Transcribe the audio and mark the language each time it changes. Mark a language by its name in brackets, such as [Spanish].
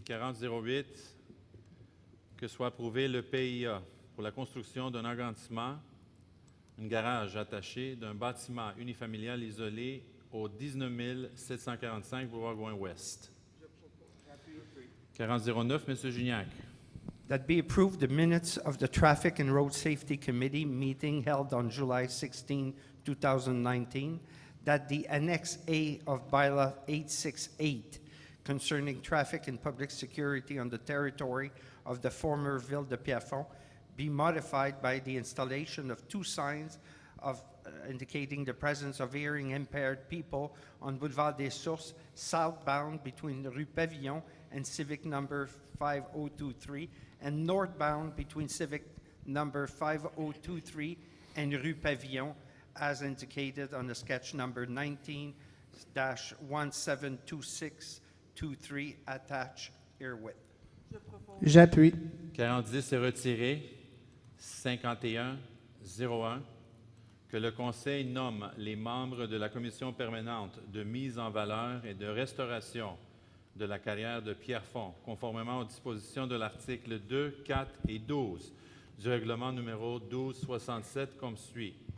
[French] 4008, que soit approuvé le PIA pour la construction d'un agrandissement, un garage attaché d'un bâtiment unifamilial isolé au 19 745 boulevard Gouin-Ouest. 4009, M. Gignac. [English] That be approved the minutes of the Traffic and Road Safety Committee meeting held on July 16, 2019, that the Annex A of Bylaw 868 concerning traffic and public security on the territory of the former Ville de Pierrefonds be modified by the installation of two signs of indicating the presence of hearing impaired people on Boulevard des Sources, southbound between Rue Pavillon and Civic number 5023, and northbound between Civic number 5023 and Rue Pavillon, as indicated on the sketch number 19-172623 attached herewith. [French] J'appuie. 4010 est retiré. 5101, que le Conseil nomme les membres de la Commission permanente de mise en valeur et de restauration de la carrière de Pierrefonds, conformément aux dispositions de l'article 2, 4 et 12 du règlement numéro 1267 comme suit.